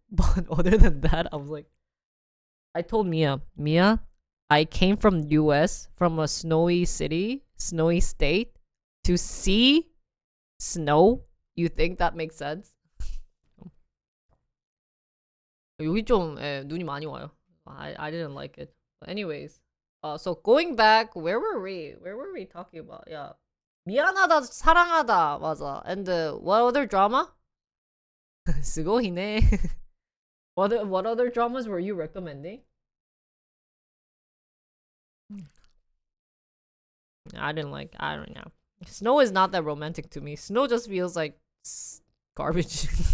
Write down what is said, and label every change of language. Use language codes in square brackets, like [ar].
[en] But other than that, I was like, I told Mia, I came from US, from a snowy city, snowy state, to see snow. You think that makes sense? [ko] 여기 좀 눈이 많이 와요. [en] I didn't like it. But anyways, So going back, where were we? Where were we talking about? Yeah. [ko] 미안하다, 사랑하다, 맞아. [en] And what other drama? 스고히네. What other dramas were you recommending? I don't know. Snow is not that romantic to me. Snow just feels like garbage.